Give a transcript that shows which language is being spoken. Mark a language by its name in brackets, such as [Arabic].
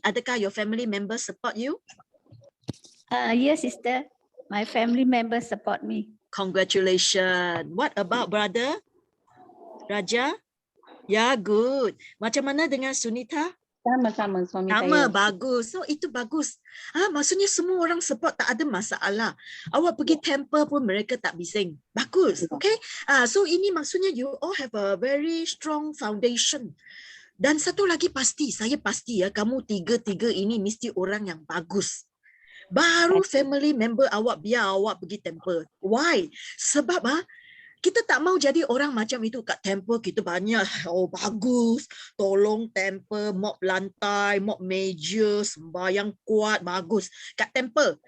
[Malay] Adakah [English] your family member support you? Yes, sister. My family members support me. Congratulations. What about brother Raja? Ya, good. [Malay] Macam mana dengan Sunita? Sama-sama suami Sama, saya. bagus. So itu bagus. Maksudnya semua orang support, tak ada masalah. Awak pergi temple pun mereka tak bising. Bagus. Okay. [English] So [Malay] ini maksudnya [English] you all have a very strong foundation. [Malay] Dan satu lagi pasti, saya pasti kamu tiga-tiga ini mesti orang yang bagus. Baru family member awak biar awak pergi temple. Why? Sebab kita tak mau jadi orang macam itu kat temple. Kita banyak, bagus, tolong temple, mop lantai, mop meja, sembahyang kuat, bagus kat temple.